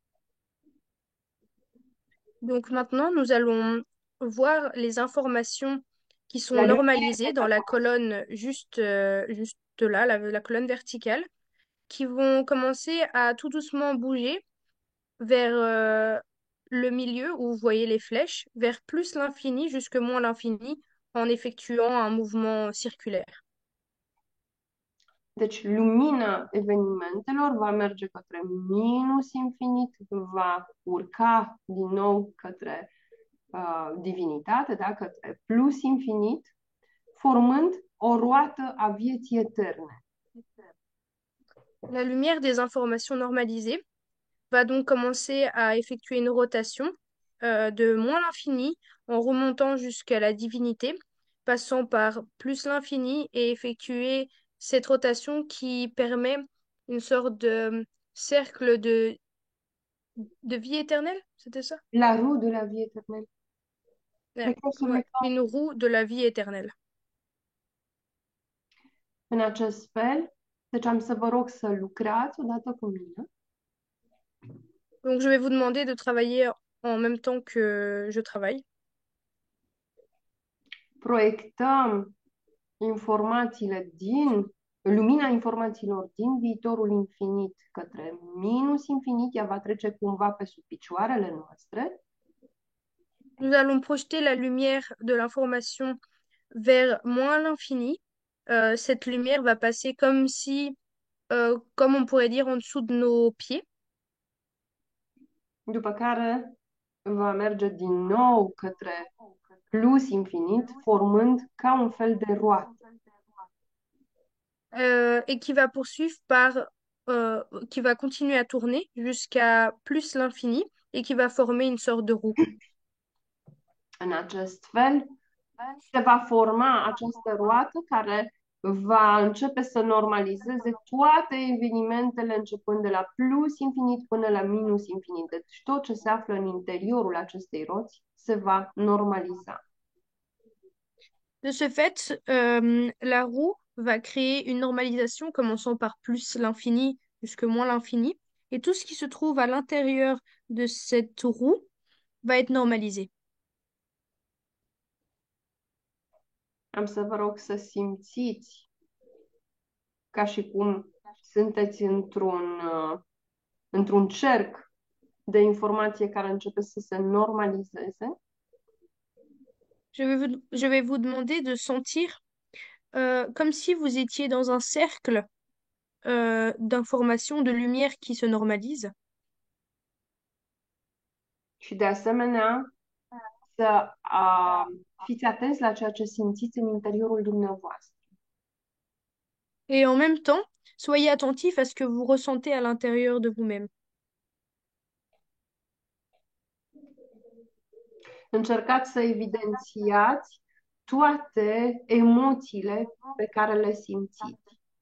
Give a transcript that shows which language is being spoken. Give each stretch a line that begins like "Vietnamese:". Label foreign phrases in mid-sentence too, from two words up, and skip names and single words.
French: Donc maintenant, nous allons voir les informations qui sont la normalisées dans lumière, la colonne juste là, la colonne verticale, qui vont commencer à tout doucement bouger vers le milieu où vous voyez les flèches, vers plus l'infini jusque moins l'infini, en effectuant un mouvement circulaire.
Romanian: deci lumina evenimentelor va merge către minus infinit, va urca din nou către divinitate, da? Către plus infinit, formând o roată a vieții eterne.
French: La lumière des informations normalisées va donc commencer à effectuer une rotation de moins l'infini en remontant jusqu'à la divinité, passant par plus l'infini et effectuer cette rotation qui permet une sorte de cercle de vie éternelle, c'était ça? La roue de la vie éternelle. Ouais,
Romanian: Cred că o să
French: ouais, une roue de la vie éternelle.
Romanian: în acest fel. Deci am să vă rog să lucrați odată cu mine.
French: Donc je vais vous demander de travailler en même temps que je travaille.
Romanian: Proiectăm informațiile lumina informațiilor din viitorul infinit către minus infinit, ea va trece cumva pe sub picioarele noastre.
French: Nous allons projeter la lumière de l'information vers moins l'infini. Cette lumière va passer comme si, comme on pourrait dire, en dessous de nos pieds.
Romanian: După care va merge din nou către plus infinit, formând ca un fel de roată.
French: Et qui va poursuivre qui va continuer à tourner jusqu'à plus l'infini et qui va former une sorte de roue.
Romanian: În acest fel se va forma această roată care va începe să normalizeze toate evenimentele începând de la plus infinit până la minus infinit. Deci tot ce se află în interiorul acestei roți se va normaliza.
French: De ce fait, la roue va créer une normalisation commençant par plus l'infini jusque moins l'infini. Et tout ce qui se trouve à l'intérieur de cette roue va être normalisé.
Romanian: Am să vă rog să simțiți ca și cum sunteți într-un cerc de informație care începe să se normalizeze.
French: Je vais vous demander de sentir comme si vous étiez dans un cercle d'informations, de lumière qui se normalise.
Romanian: Și de asemenea să fiți atenți la ceea ce simțiți în interiorul dumneavoastră.
French: Et en même temps, soyez attentif à ce que vous ressentez à l'intérieur de vous-même.
Romanian: Încercați să evidențiați toate emoțiile pe care le simțiți.